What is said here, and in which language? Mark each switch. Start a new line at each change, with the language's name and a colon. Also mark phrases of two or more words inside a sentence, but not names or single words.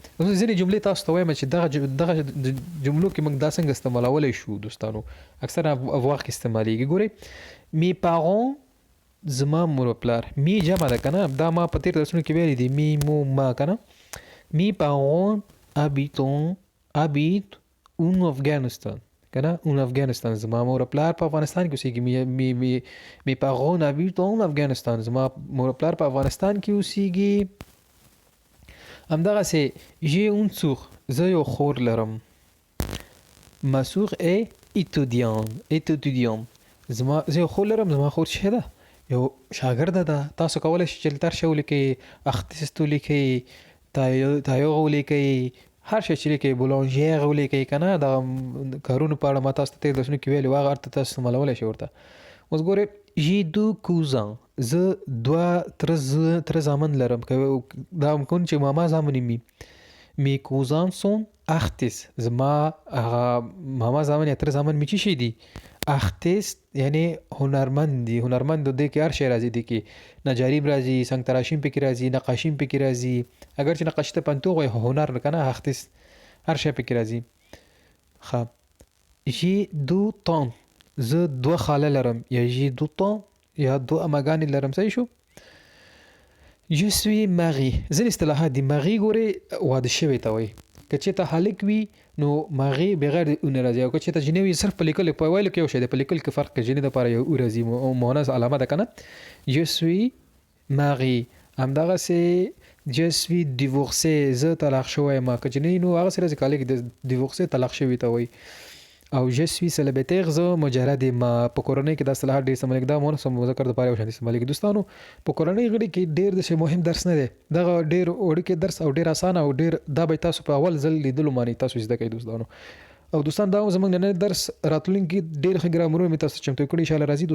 Pashto: اوس ځینې جملې تاسو ته وایم چې دغه جملو کې موږ دا څنګه استعمالولی شو دوستانو. اکثره افواق کې استعمالیږي. ګورئ
French: mes parents
Pashto: زما مور و پلار، می جمع ده که نه، دا ما په تېر درسونو کې ویلي دي
French: mes mon ma
Pashto: که نه.
French: mes parents habite en Afghanistan
Pashto: که نه،
French: en Afghanistan.
Pashto: زما مور و پلار په افغانستان کې اوسېږي.
French: mes parents habite en Afghanistan،
Pashto: زما مور و پلار په افغانستان کې اوسېږي. همدغسې
French: j'ai une sœur،
Pashto: زه یو خور لرم.
French: ma sœur est étudiante،
Pashto: زه یو خور لرم، زما خور چې ده یو شاګرده ده. تاسو کولی شئ چې ترشه ولیکئ، اختیست ولیکئ، تایوغ ولیکئ، هر شی چې لیکئ، بولانژیر ولیکئ که نه. دغه کارونو په اړه ما تاسو ته تېر درسونو کې ویلي و، هغه ورته تاسو استعمالولی شئ ورته. اوس ګورئ
French: j'ai deux cousins،
Pashto: زه دوه تره زامن لرم. دا ممکن چې ماما زامن وي.
French: mes cousins sont artistes،
Pashto: زما هغه ماما زامن یا تره زامن مې چې شي دي artistes یعنی هنرمند دي. هنرمند دې کې هر شی راځي، دې کې نجاري راځي، سنګ تراشیم پکې راځي، نقاشیم پکې راځي. اگر چې نقاشي ته پنتوغ وایي هنر که نه، artiste هر شی پکې راځي. ښه
French: j'ai deux tantes،
Pashto: زه دوه خاله لرم یا
French: j'ai deux tantes
Pashto: یا دوه اماګانې لرم. صحیح شو؟
French: je suis marié،
Pashto: ځینې اصطلاحات دي. marié ګورې واده شوی ته وایي. که چېرته هلک وي نو marié بغیر د او نه راځي، او که چېرته جینۍ وي صرف په لیکلو په ویلو کې یو شی دی، په لیکلو کې فرق کوي. جینۍ دپاره یو او راځي، مؤنث علامه ده که نه.
French: je suis marié. همدغسې je suis divorcé،
Pashto: زه طلاق شوی یم. که جینۍ نو هغسې راځي، که هلک د divorcé طلاق شوي ته وایي.
French: او je suis célibataire،
Pashto: زه مجرد یم. په کورنۍ کې دا اصطلاحات ډېر استعمالېږي. دا مؤنث او مذکر دپاره یو شان استعمالېږي. دوستانو په کورنۍ غړي کې ډېر داسې مهم درس نه دی. دغه ډېر وړوکی درس او ډېر اسانه او ډېر دا به تاسو په اول ځل لیدلو باندې تاسو زده کوئ دوستانو. او دوستان دا زموږ نننی درس راتلونکي ډېر ښه ګرامرونه مې تاسو چمتو کړي انشاءالله راځي.